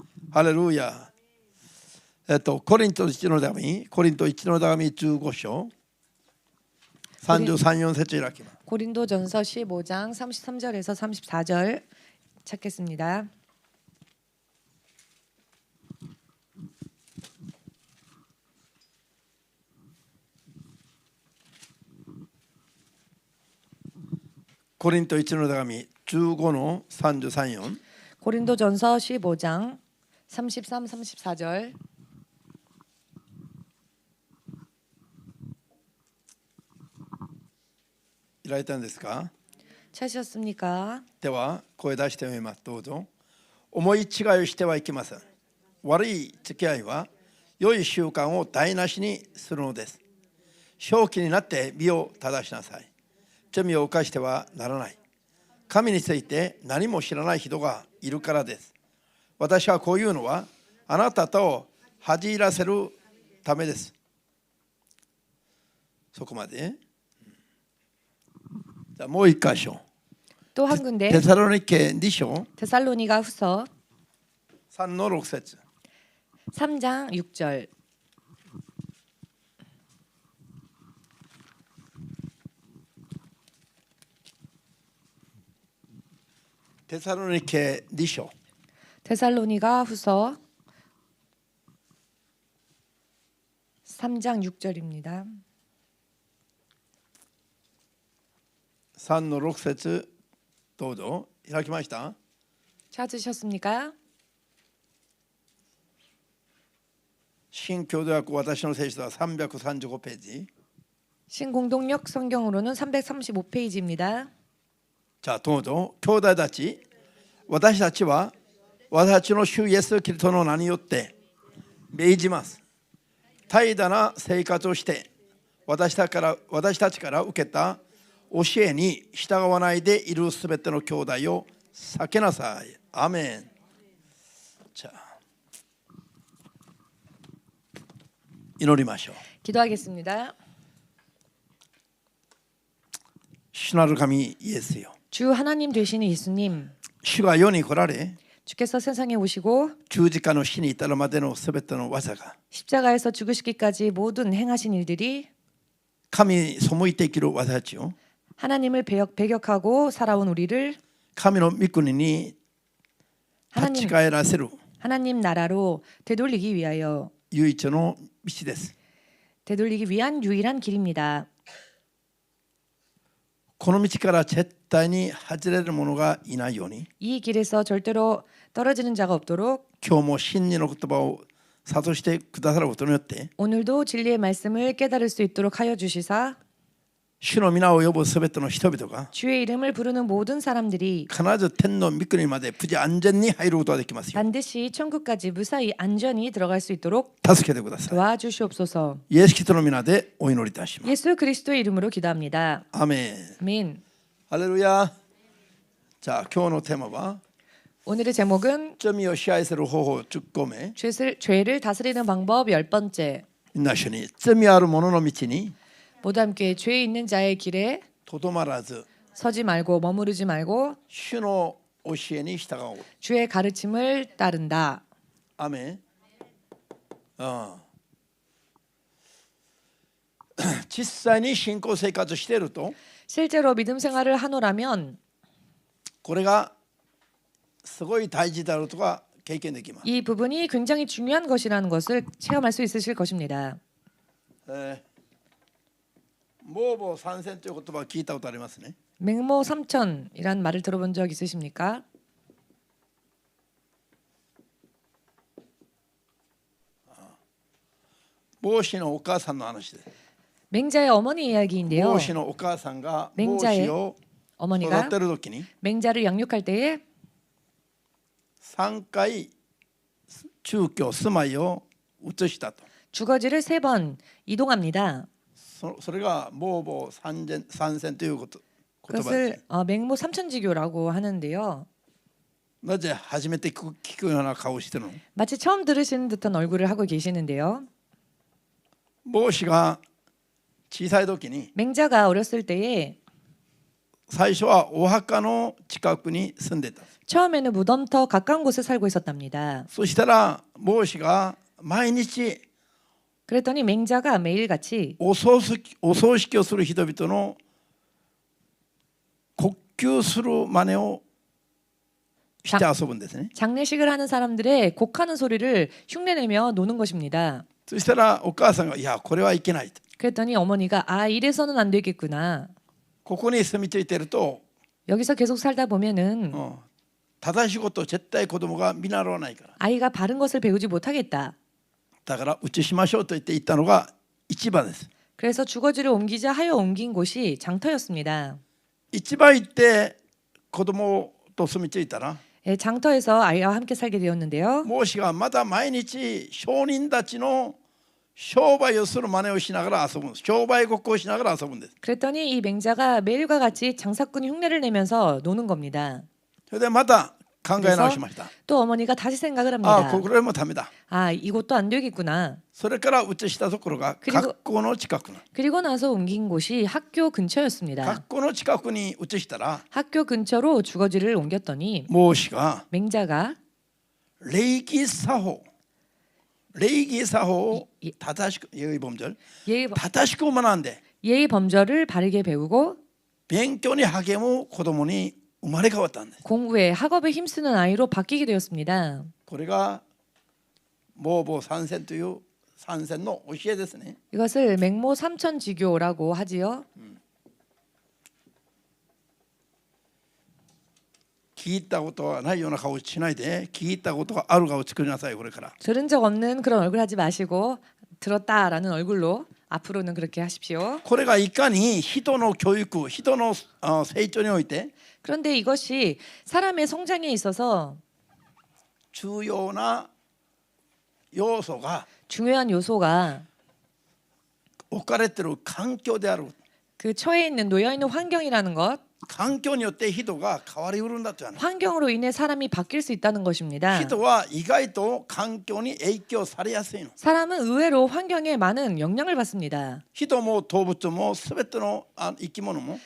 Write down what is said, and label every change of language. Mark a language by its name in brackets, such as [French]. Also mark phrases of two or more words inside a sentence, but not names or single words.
[Japanese] ハレルヤ。コリント1の手紙、コリント1の手紙15章33、4節開きます。 [Korean] 고린도전서 15장 33절에서 34절 찾겠습니다. [Japanese] 고린도 1 の手紙15の33、4 [Korean] 고린도전서 15장 33, 34절 [Japanese] 開いたんですか？ [Korean] 찾으셨습니까? [Japanese] では声出してみます。どうぞ。思い違いをしてはいけません。悪い付き合いは良い習慣を台無しにするのです。正気になって身を正しなさい。罪を犯してはならない。神について何も知らない人がいるからです。私はこういうのはあなたと恥じらせるためです。そこまで。じゃあもう一箇所。 [Korean] 또 한 군데 데살로니케 2章 데살로니가 후서 [Japanese] 3 の6節 [Korean] 3장 6절 [Japanese] テサロニケ2章 [Korean] 데살로니가 후서 3장 6절입니다. [Japanese] 3 の6節どうぞ。開きました。 [Korean] 찾으셨습니까? [Japanese] 新共同訳私の聖書は335ページ。 [Korean] 신공동역 성경으로는 335페이지입니다. [Japanese] じゃあどうぞ。兄弟たち、私たちは私たちの主イエスキリストの名によって命じます。怠惰な生活をして私たちから受けた教えに従わないでいるすべての兄弟を避けなさい。アメン。じゃあ祈りましょう。 [Korean] 기도하겠습니다. [Japanese] 主なる神イエスよ。 [Korean] 주 하나님 되시는 예수님, [Japanese] 主が世に来られ [Korean] 주께서 세상에 오시고 [Japanese] 十字架の死に至るまでのすべての技が [Korean] 십자가에서 죽으시기까지 모든 행하신 일들이 [Japanese] 神に背いて生きる私たちを [Korean] 하나님을 배격하고 살아온 우리를 [Japanese] 神の御国に立ち返らせる [Korean] 하나님 나라로 되돌리기 위하여 [Japanese] 唯一の道です。 [Korean] 되돌리기 위한 유일한 길입니다. [Japanese] この道から絶対に外れる者がいないように [Korean] 이 길에서 절대로 떨어지는 자가 없도록 [Japanese] 今日も真理の言葉を諭してくださることによって [Korean] 오늘도 진리의 말씀을 깨달을 수 있도록 하여 주시사 [Japanese] 主の皆を呼ぶすべての人々が [Korean] 주의 이름을 부르는 모든 사람들이 [Japanese] 必ず天の御国まで無事安全に入ることができますよ。 [Korean] 반드시 천국까지 무사히 안전히 들어갈 수 있도록 [Japanese] 助けてください。 [Korean] 도와주시옵소서. [Japanese] イエス・キリストの皆でお祈りいたします。 [Korean] 예수 그리스도의 이름으로 기도합니다. [Japanese] アメン。 [Korean] 아멘. [Japanese] ハレルヤ。じゃあ今日のテーマは [Korean] 오늘의 제목은 [Japanese] 罪を支配する方法10個目。 [Korean] 죄를 다스리는 방법 10번째. [Japanese] みんな一緒に罪ある者の道に [Korean] 모두 함께 죄 있는 자의 길에 [Japanese] とどまらず [Korean] 서지 말고 머무르지 말고 [Japanese] 主の教えに従おう。 [Korean] 주의 가르침을 따른다. [Japanese] アメン。実際に信仰生活していると [Korean] 실제로 믿음 생활을 하노라면 [Japanese] これがすごい大事であるとか経験できます。 [Korean] 이 부분이 굉장히 중요한 것이라는 것을 체험할 수 있으실 것입니다. [Japanese] モーボー参戦という言葉を聞いたことありますね。 [Korean] 맹모 삼천이란 말을 들어본 적 있으십니까? [Japanese] 孟子のお母さんの話です。 [Korean] 맹자의 어머니 이야기인데요. [Japanese] 孟子のお母さんが孟 [Korean] 맹자의 [Japanese] 子を育 [Korean] 어머니가 [Japanese] てる時に [Korean] 맹자를 양육할 때에 [Japanese] 3 回住居住まいを移したと。 [Korean] 주거지를 3번 이동합니다. [Japanese] それがモーボー参戦という言葉です。 [Korean] 그것을 맹모 삼천지교라고 하는데요. [Japanese] なぜ初めて聞くような顔をしてるの？ [Korean] 마치 처음 들으시는 듯한 얼굴을 하고 계시는데요. [Japanese] 孟子が小さい時に [Korean] 맹자가 어렸을 때에 [Japanese] 最初はお墓の近くに住んでた。 [Korean] 처음에는 무덤터 가까운 곳에 살고 있었답니다. [Japanese] そしたら孟子が毎日 [Korean] 그랬더니 맹자가 매일같이 [Japanese] お葬式をする人々の呼吸する真似をして遊ぶんですね。 [Korean] 장례식을 하는 사람들의 곡하는 소리를 흉내내며 노는 것입니다. [Japanese] そしたらお母さんがいやこれはいけないと。 [Korean] 그랬더니 어머니가 아 이래서는 안 되겠구나. [Japanese] ここに住み着いていると [Korean] 여기서 계속 살다 보면은 [Japanese] 正しいことを絶対子供が見習わないから。 [Korean] 아이가 바른 것을 배우지 못하겠다. [Japanese] だから移しましょうと言って行ったのが市場です。 [Korean] 그래서 주거지를 옮기자 하여 옮긴 곳이 장터였습니다. [Japanese] 市場行って子供と住み着いたら [Korean] 예, 장터에서 아이와 함께 살게 되었는데요. [Japanese] 孟子がまだ毎日商人たちの商売をする真似をしながら遊ぶんです。商売ごっこをしながら遊ぶんです。 [Korean] 그랬더니 이 맹자가 매일과 같이 장사꾼이 흉내를 내면서 노는 겁니다. [Japanese] それでまた考え直しました。 [Korean] 또 어머니가 다시 생각을 ああ 합니다. [Japanese] これもダメだ。 [Korean] 아 이것도 안 되겠구나. [Japanese] それから移したところが [Korean] 그리고 [Japanese] 学校の近くの [Korean] 그리고 나서 옮긴 곳이 학교 근처였습니다. [Japanese] 学校の近くに移したら [Korean] 학교 근처로 주거지를 옮겼더니 [Japanese] 孟子が [Korean] 맹자가 [Japanese] 礼儀作法を 이- [Korean] 正しく 예의 범절 예의, [Japanese] 正しく学んで [Korean] 예의 범절을 바르게 배우고 [Japanese] 勉強に励む子供に生まれ変わったんです。 [Korean] 공부에 학업에 힘쓰는 아이로 바뀌게 되었습니다. [Japanese] これが孟母三遷という三遷の教えですね。 [Korean] 이것을 맹모 삼천지교라고 하지요. [Japanese] 聞いたことはないような顔をしないで聞いたことがある顔を作りなさい。これから [Korean] 들은 적 없는 그런 얼굴 하지 마시고 들었다라는 얼굴로 앞으로는 그렇게 하십시오. [Japanese] これがいかに人の教育人の成長において [Korean] 그런데 이것이 사람의 성장에 있어서 [Japanese] 重要な要素が [Korean] 중요한 요소가 [Japanese] 置かれている環境である。 [Korean] 그 처해 있는 놓여 있는 환경이라는 것, [Japanese] 環境によって人が変わりうるんだという話。 [Korean] 환경으로 인해 사람이 바뀔 수 있다는 것입니다. [Japanese] 人は意外と環境に影響されやすいの。 [Korean] 사람은 의외로 환경에 많은 영향을 받습니다. [Japanese] 人も動物も全ての生き物も